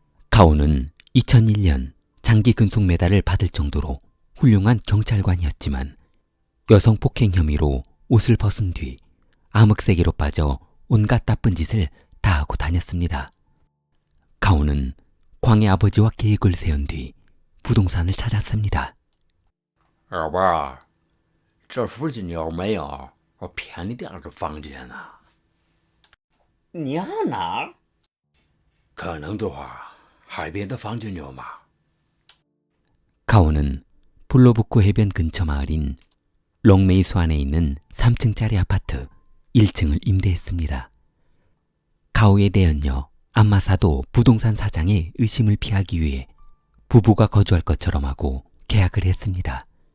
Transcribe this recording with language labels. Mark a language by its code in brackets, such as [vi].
[ko] 카오는 2001년 장기 근속 메달을 받을 정도로 훌륭한 경찰관이었지만 여성 폭행 혐의로 옷을 벗은 뒤 암흑세계로 빠져 온갖 나쁜 짓을 다 하고 다녔습니다. 카오는 광의 아버지와 계획을 세운 뒤 부동산을 찾았습니다. [zh] 老伴儿，这附近有没有便宜点的房间啊？你要哪儿？可能的话，海边的房间有吗？ [ko] 카오는 블로부쿠 해변 근처 마을인 롱메이수안에 있는 3층짜리 아파트 1층을 임대했습니다. 카오의 내연녀 안마사도 부동산 사장의 의심을 피하기 위해 부부가 거주할 것처럼 하고 계약을 했습니다.